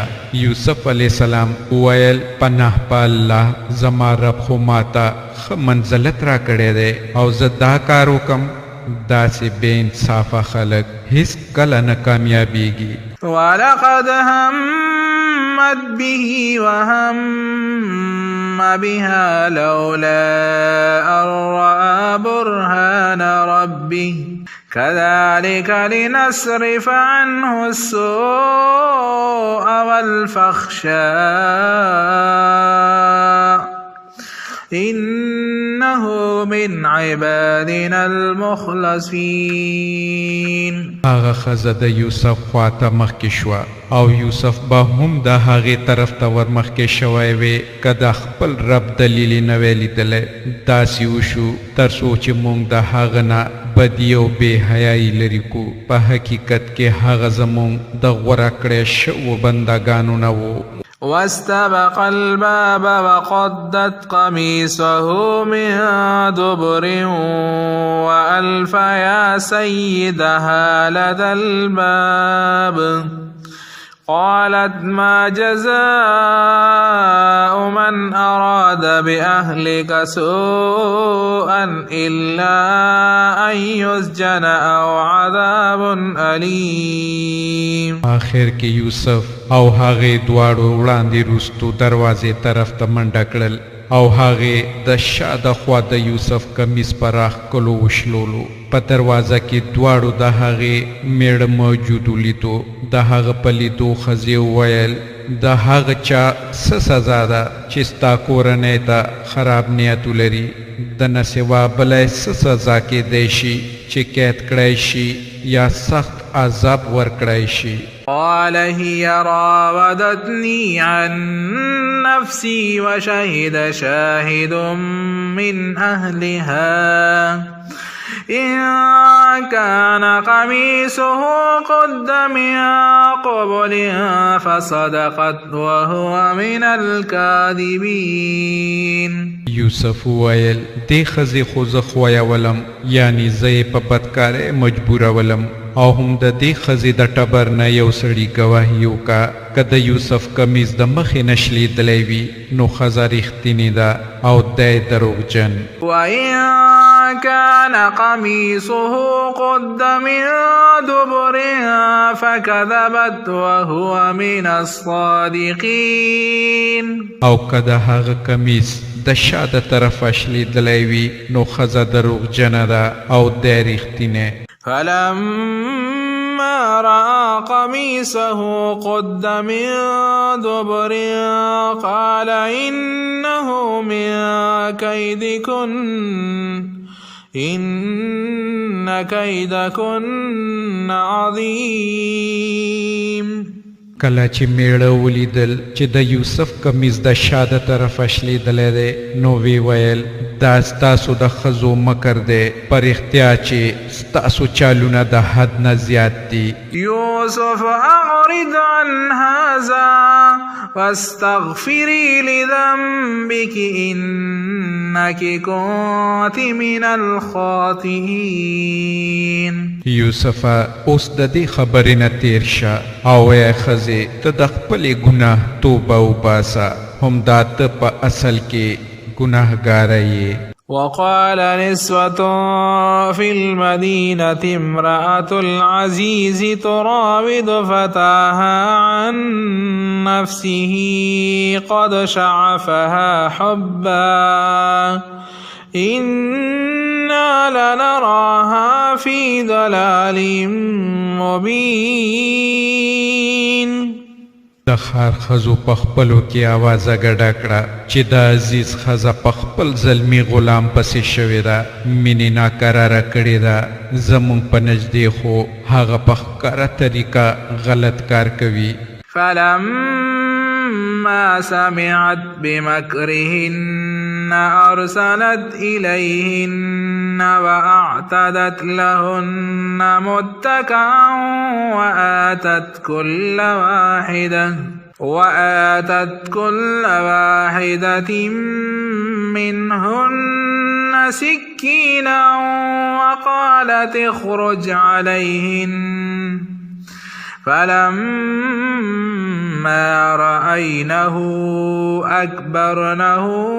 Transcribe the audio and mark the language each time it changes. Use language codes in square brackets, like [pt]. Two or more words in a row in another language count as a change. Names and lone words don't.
[ps] یوسف علیه السلام وویل پناه په الله زما رب خو ماته ښه منزلت را کړی دی او زه دا کار وکم داسې بے انصافه خلق هیڅ کله نه کامیابیږي. [ar] ولقد همت به وهم بها لولا أن رأى برهان ربه كذلك لنصرف عنه السوء والفحشاء إنه من عبادنا المخلصين. [ps] هغه ښځه د یوسف خواته مخکې شوه او یوسف به هم د هغې طرف ته ورمخکې شوی وی که د خپل رب دلیل یې نه وی لیدلی. داسې وشو تر څو چې موږ د هغه نه بدي او بې حیایي لرې کو. په حقیقت کې هغه زموږ د غوره کړی شوو بندګانو نه و. [ar] واستبق الباب وقدت قميصه من دبر وألف يا سيدها لدى الباب قالت ما جزاء من أراد بأهلك سوءا إلا أن يسجن أو عذاب أليم. [ps] آخر کې یوسف او هغې دواړو وړاندې رستو دروازې طرف ته منډه کړل او هغې د شا د خوا د یوسف کمیس په راښکلو وشلولو. په دروازه کې دواړو د هغې میړه موجود ولیدو. د هغه په لیدو ښځې وویل د هغه چا څه سزا ده چې ستا کورنۍ ته خراب نیت ولري. د نه سوا بلی څه سزا کیدی شي چې قید کړی شي یا سخت عذاب ورکړی شي. [ar] قال هي راودتني عن نفسي وشهد شاهد من أهلها إن كان قميصه قد من قبل فصدقت وهو من الكاذبين. [ps] یوسف وویل دې ښځې خو زه خویولم یعنی زه یې په بدکارۍ مجبورولم او هم د دې ښځې د ټبر نه یو سړي ګواهي وکړه که د یوسف کمیز د مخې نه شلیدلی وي نو ښځه رښتینې ده او دی دروغجن. [ar] وإن كان قميصه قد من دبر فكذبت وهو من الصادقين. [ps] او که د هغه کمیس د شا د طرفه شلیدلی وي نو ښځه دروغجنه ده او دی رښتینی. [ar] فلما رأى قميصه قد من دبر قال إنه من كيدكن إن كيدكن عظيم. [ps] کله چې میړه ولیدل چې د یوسف کمیز د شا د طرفه شلیدلی دی نو وی ویل دا ستاسو د ښځو مکر دی په رښتیا چې ستاسو چالونه د حد نه زیات دي. [ar] یوسف اعرض عن هذا واستغفري لذنبك إنك كنت من الخاطئين. [ps] یوسفه اوس د دې خبرې نه تیر شه او ای ښځې ته د خپلې ګناه توبه وباسه هم دا ته په اصل کې ګناهګاره یې. [ar] وقال نسوة في المدينة امرأة العزيز تراود فتاها عن نفسه قد شعفها حبا إنا لنراها في ضلال مبين. [ps] د ښار ښځو په خپلو کې آوازه ګډه کړه چې د عزیز ښځه په خپل زلمي غلام پسې شوې ده مینې ناقراره کړې ده زموږ په نږدې خو هغه په ښکاره طریقه غلط کار کوي. [ar] فلما سمعت بمكرهن أرسلت إليهن وأعتدت لهن متكئا وآتت كل واحدة منهن سكينا وقالت اخرج عليهن فلما فلما رأينه أكبرنه